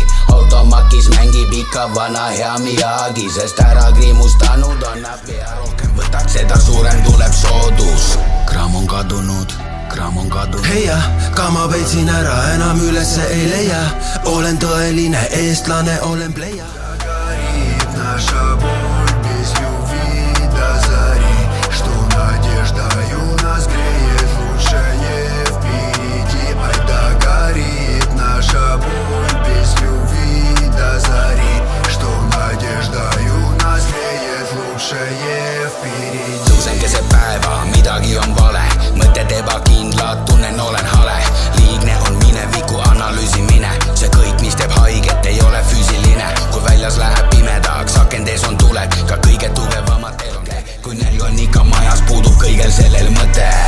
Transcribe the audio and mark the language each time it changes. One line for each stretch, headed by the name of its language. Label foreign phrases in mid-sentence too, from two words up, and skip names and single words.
Estonian: Automakis mängib ikka vana hea Miragi, sest ära kriimustanud on nad pea. Rohkem võtaks, seda suurem tuleb soodus. Gramm on kadunud. Heia, ka ma peitsin ära, enam ülesse ei leia. Olen tõeline eestlane, olen pleia.
Russian: Горит наша боль без любви до зари, что надеждою нас греет лучшее впереди. Ай да горит наша боль без любви до зари, что надеждою нас греет лучшее впереди.
Estonian: Tõusen keset päeva, midagi on vale. Mõtted ebakindlad, tunnen olen hale. Liigne on mineviku analüüsimine. See kõik, mis teeb haiget, ei ole füüsiline. Kui väljas läheb pimedaks, akendes on tuled. Ka kõige tugevamatel on käe. Kui nälg on ikka majas, puudub kõigel sellel mõte.